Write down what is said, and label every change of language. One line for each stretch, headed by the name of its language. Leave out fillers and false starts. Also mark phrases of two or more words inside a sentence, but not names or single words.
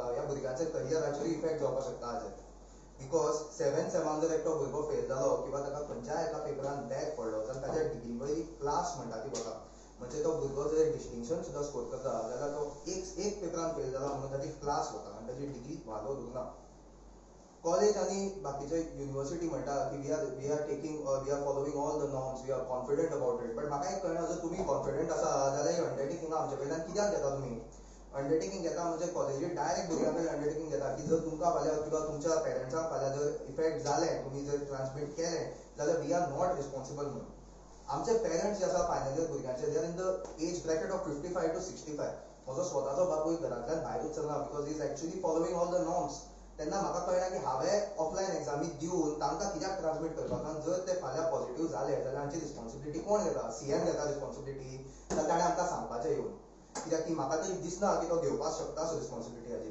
Konkani: ह्या भुरग्यांच्या करियराचेरूय इफेक्ट जावपाक शकता हाजेर.
English: because seventh
Konkani: सेमान जर एकटो भुरगो फेल जालो किंवा ताका खंयच्याय एका पेपरान बॅक पडलो जाल्यार ताच्या डिग्री वयली क्लास म्हणटा ती बघा, म्हणजे तो भुरगो जर डिस्टिंक्शन सुद्दां स्कोर करता जाल्यार तो एक पेपरान फेल जाला म्हणून ताची क्लास वता आनी ताची डिग्री वालोर उरना. कॉलेज आनी बाकीचे युनिवर्सिटी म्हणटा की
English: We are following all the norms, we are confident about it.
Konkani: बट म्हाका एक कळना जर तुमी कॉन्फिडंट आसा जाल्यार अंडरटेकिंग आमचे कडल्यान कित्याक घेता तुमी. अंडरटेकिंग घेता म्हणजे कॉलेजी डायरेक्ट भुरग्यां कडल्यान अंडरटेकिंग घेता की जर तुमकां फाल्यां किंवा तुमच्या पेरंट्सांक फाल्यां जर इफेक्ट जालें तुमी जर ट्रान्समीट केलें जाल्यार
English: we are not responsible
Konkani: म्हणून. आमचे पेरंट्स जे आसा
English: final year भुरग्यांचे they are in the age bracket of 55 to 65.
Konkani: म्हजो स्वताचो बापूय घरांतल्यान भायरूच चलना
English: because he is actually following all the norms.
Konkani: तेन्ना म्हाका कळना की हांवें
English: offline exam
Konkani: दिवन तांकां कित्याक ट्रान्समीट करपाक. आनी जर ते फाल्यां पॉझिटिव्ह जाले जाल्यार हांची रिस्पॉन्सिबिलिटी कोण घेता. सीएम घेता रिस्पॉन्सिबिलिटी जाल्यार ताणें आमकां सांगपाचें येवन. कित्याक की म्हाका तरी दिसना की तो घेवपाक शकता असो रिस्पॉन्सिबिलिटी हाची.